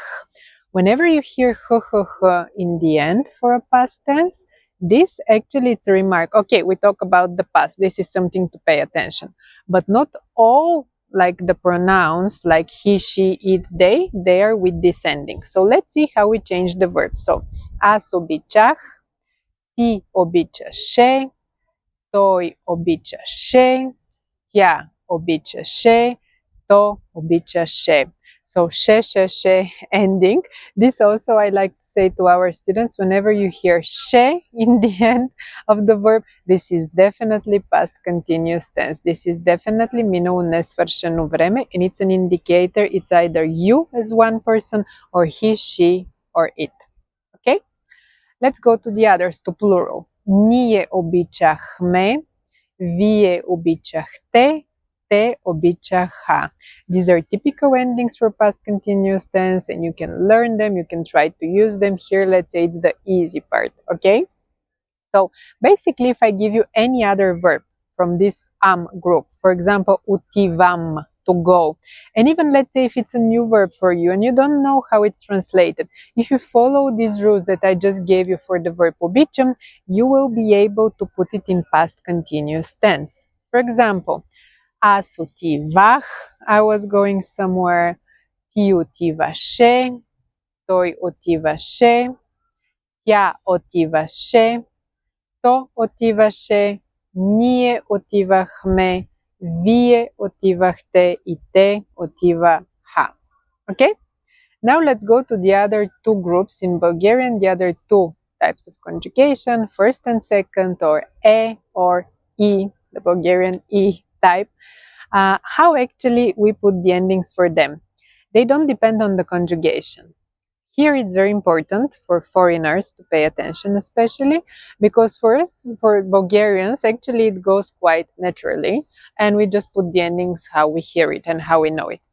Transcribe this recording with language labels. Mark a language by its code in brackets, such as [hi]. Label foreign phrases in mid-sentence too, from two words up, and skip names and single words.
[en] Whenever you hear in the end for a past tense, this actually it's a remark. Okay, we talk about the past. This is something to pay attention. But not all like the pronouns like he, she, it, they are with this ending. So let's see how we change the verb. So, as [bg] обичах, ти обичаше, той обичаше, тя обичаше, то обичаше. [en] So, she, ending. This also I like to say to our students, whenever you hear she in the end of the verb, this is definitely past continuous tense. This is definitely [bg] минало несвършено време, [en] and it's an indicator. It's either you as one person, or he, she, or it. Okay? Let's go to the others, to plural. [bg] Ние обичахме, вие обичахте, те обичаха. [en] These are typical endings for past continuous tense, and you can learn them, you can try to use them. Here, let's say it's the easy part, okay? So basically, if I give you any other verb from this group, for example, отивам, to go, and even let's say if it's a new verb for you and you don't know how it's translated, if you follow these rules that I just gave you for the verb обичам, you will be able to put it in past continuous tense. For example, [bg] аз отивах, [en] I was going somewhere, [bg] ти отиваше, той отиваше, тя отиваше, то отиваше, ние отивахме, вие отивахте и те отиваха. [en] Okay? Now let's go to the other 2 groups in Bulgarian, the other 2 types of conjugation, first and second, or or e, the Bulgarian e type. How actually we put the endings for them? They don't depend on the conjugation. Here it's very important for foreigners to pay attention, especially because for us, for Bulgarians, actually it goes quite naturally, and we just put the endings how we hear it and how we know it.